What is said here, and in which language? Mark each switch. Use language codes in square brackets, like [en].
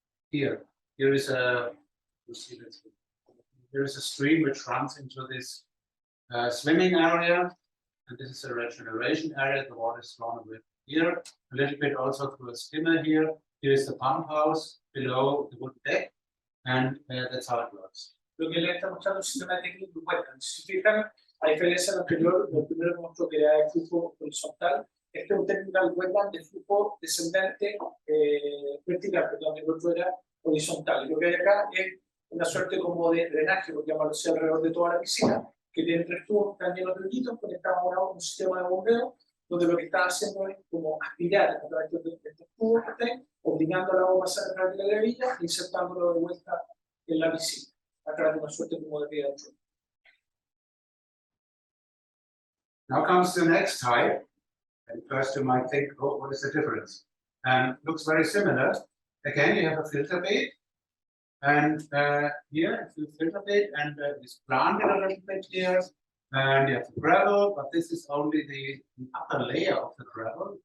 [en] Here is a, you see this, there is a stream which runs into this swimming area, and this is a regeneration area. The water is drawn away here, a little bit also through a skimmer here. Here is the pump house below the wood deck, and that's how it works. [es] Lo que le está mostrando es un sistema técnico wetland. Si se fijan, a diferencia del anterior, el primero que mostró que era el flujo horizontal, este es un technical wetland de flujo descendente vertical, perdón, el otro era horizontal. Y lo que hay acá es una suerte como de drenaje, por llamarlo así, alrededor de toda la piscina, que tiene 3 tubos que están llenos de hoyitos, conectados a un sistema de bombeo, donde lo que está haciendo es como aspirar a través de estos tubos que estén, obligando al agua a pasar a través de la gravilla e insertándolo de vuelta en la piscina, a través de una suerte como de vía de choque. [en] Now comes the next type. And first you might think, oh, what is the difference? Looks very similar. Again, you have a filter bed. And here, it's a filter bed, and it's planted a little bit here. And you have the gravel, but this is only the upper layer of the gravel.